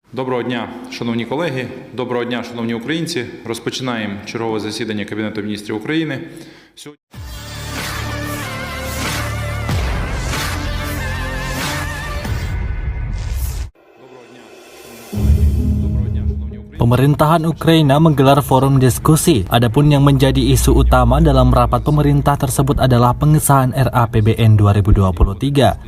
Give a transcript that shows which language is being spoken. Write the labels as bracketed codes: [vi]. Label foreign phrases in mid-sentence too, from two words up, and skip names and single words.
[uk] Доброго дня, шановні колеги, доброго дня, шановні українці. Розпочинаємо чергове засідання Кабінету міністрів України. [id] Pemerintahan Ukraina menggelar forum diskusi. Adapun yang menjadi isu utama dalam rapat pemerintah tersebut adalah pengesahan RAPBN 2023.